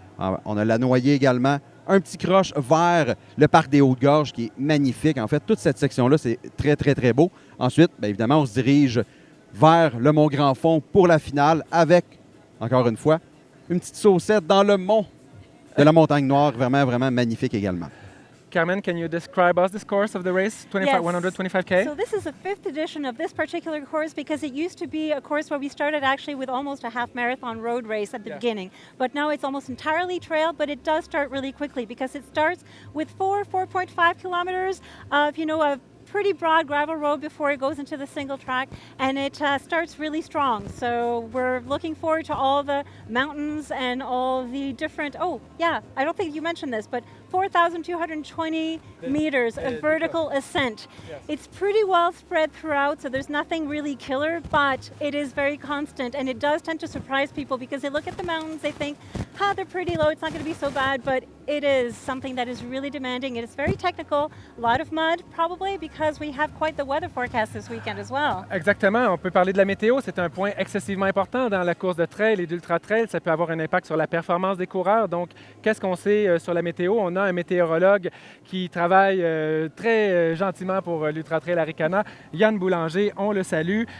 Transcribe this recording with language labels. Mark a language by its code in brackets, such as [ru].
[fr] On a la Noyée également. Un petit croche vers le parc des Hautes-Gorges qui est magnifique. En fait, toute cette section-là, c'est très, très, très beau. Ensuite, bien évidemment, on se dirige vers le Mont Grand Fond pour la finale avec, encore une fois, une petite saucette dans le mont de la Montagne Noire. Vraiment, vraiment magnifique également. [en] Carmen, can you describe us this course of the race, 125K? So this is the 5th edition of this particular course because it used to be a course where we started actually with almost a half marathon road race at the beginning. But now it's almost entirely trail, but it does start really quickly because it starts with 4.5 kilometers of, a pretty broad gravel road before it goes into the single track, and it starts really strong. So we're looking forward to all the mountains and all the different, I don't think you mentioned this, but 4,220 meters of vertical ascent. Yes. It's pretty well spread throughout, so there's nothing really killer, but it is very constant, and it does tend to surprise people because they look at the mountains, they think, they're pretty low, it's not going to be so bad, but it is something that is really demanding. It is very technical, a lot of mud probably because we have quite the weather forecast this weekend as well. [fr] Exactement. On peut parler de la météo. C'est un point excessivement important dans la course de trail et d'ultra trail. Ça peut avoir un impact sur la performance des coureurs. Donc, qu'est-ce qu'on sait sur la météo? On a un météorologue qui travaille très gentiment pour l'Ultra Trail Arikona, Yann Boulanger. On le salue.